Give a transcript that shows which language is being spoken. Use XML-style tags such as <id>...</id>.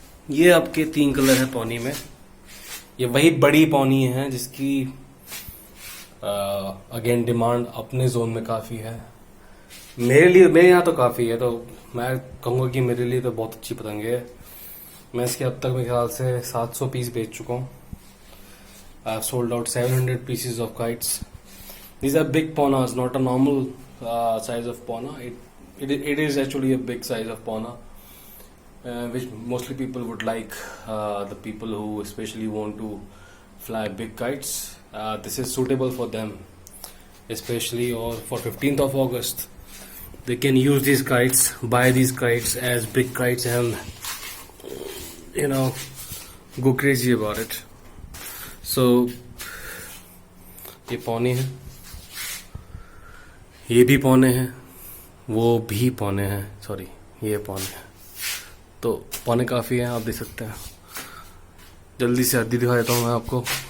<hi>ये आपके 3 कलर है पौनी में। ये वही बड़ी पौनी है जिसकी अगेन डिमांड अपने जोन में काफी है। मेरे यहाँ तो काफी है, तो मैं कहूँगा कि मेरे लिए तो बहुत अच्छी पतंग है। मैं इसके अब तक मेरे ख्याल से 700 पीस बेच चुका हूँ।</hi> <en>I have sold out 700 pieces of kites. These are big paunas, not a normal size of pauna. It is actually a big size of pauna, which mostly people would like. The people who especially want to fly big kites, this is suitable for them, especially or for 15th of August. They can use these kites, buy these kites as big kites, and go crazy about it.</en> <hi>So ये पौने हैं, ये भी पौने हैं, वो भी पौने हैं, सॉरी ये पौने हैं। तो पौने काफ़ी हैं, आप देख सकते हैं। जल्दी से अद्दी दिखा देता हूँ मैं आपको।</hi>